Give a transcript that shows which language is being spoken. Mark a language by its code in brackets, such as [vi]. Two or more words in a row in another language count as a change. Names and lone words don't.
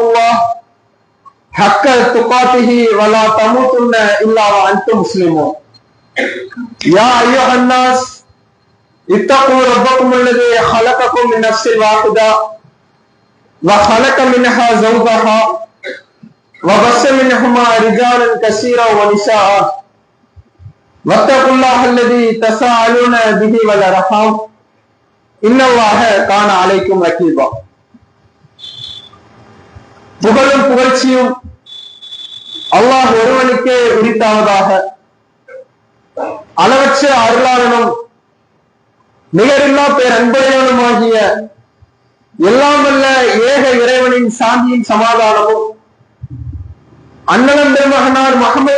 [ar] الله حق تقاته ولا تموتن إلا وأنتم مسلمون يا أيها الناس اتقوا ربكم الذي خلقكم من نفس واحدة وخلق منها زوجها وبث منهما رجالا كثيرا ونساء واتقوا الله الذي تساءلون به والأرحام إن الله كان عليكم رقيبا. [ta] புகழும் புகழ்ச்சியும் அல்லாஹ் ஒருவனுக்கே உரித்தாவதாக. அளவற்ற அருளாளனும் நிகரில்லா பேர் அன்புடையவனுமாகிய எல்லாம் வல்ல ஏக இறைவனின் சாந்தியின் சமாதானமும் அண்ணலம் பெருமகனார் முஹம்மது